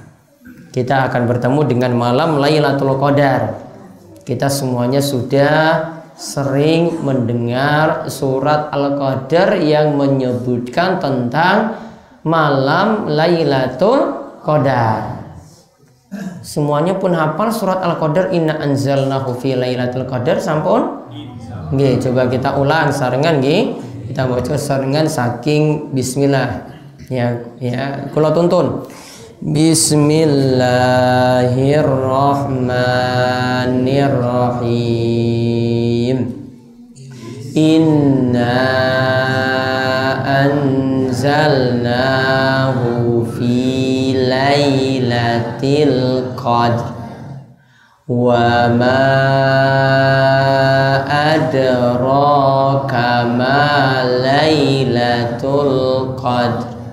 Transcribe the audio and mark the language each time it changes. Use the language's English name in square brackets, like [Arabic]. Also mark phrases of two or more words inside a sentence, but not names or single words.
[Indonesian] Kita akan bertemu dengan malam Lailatul Qadar. Kita semuanya sudah sering mendengar surat Al-Qadar yang menyebutkan tentang malam Lailatul Qadar. Semuanya pun hafal surat Al-Qadar, [Arabic] إنا أنزلناه في ليلة القدر [Indonesian] sampun? [Javanese] Nggih, [Indonesian] coba kita ulang [Javanese] sarengan nggih. [Indonesian] Kita baca [Javanese] sarengan saking bismillah. Ya, kula tuntun. [Arabic] Bismillahirrahmanirrahim. إنا أنزلناه في ليلة القدر وما أدراك ما ليلة القدر.